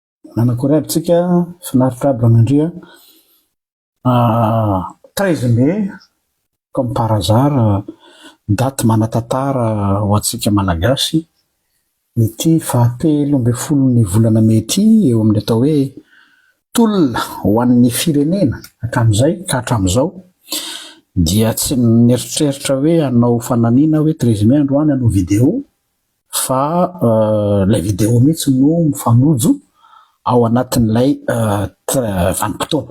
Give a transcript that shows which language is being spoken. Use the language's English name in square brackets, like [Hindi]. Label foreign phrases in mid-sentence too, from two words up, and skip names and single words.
[Malagasy] Nanakory aby tsika finaritra aby ramandria. [French] 13 mai, comme par hasard, [Malagasy] date manan-tantara ho antsika malagasy. Ity fahatelo amby folon'ny volana Mai ity eo amin'ny atao hoe tolona ho an'ny firenena hatramin'izay ka hatramin'izao dia tsy mieritreritra hoe hanao fananiana hoe 13 mai androany hanao vidéo fa ilay vidéo mihitsy no mifanojo ao anatin'ilay vanim-potoana.